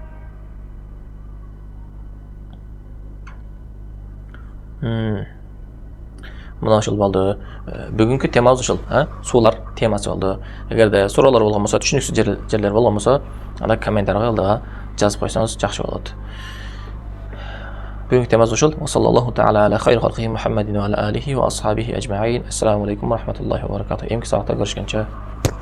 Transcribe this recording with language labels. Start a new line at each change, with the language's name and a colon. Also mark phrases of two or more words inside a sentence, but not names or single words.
Kyrgyz: Мына ушул болду. Бүгүнкү темабыз ушул, суулар темасы болду. Эгерде суроолор болгон болсо, түшүнүксүз жерлер болгон болсо, анда комментарийга жазып койсоңуз жакшы болот. Бүгүнкү темабыз ушул.
Arabic: صلى الله تعالى على خير خلق محمد وعلى آله وأصحابه أجمعين. السلام عليكم ورحمة الله وبركاته.
Kyrgyz: Эмки саатта көрүшкөнчө.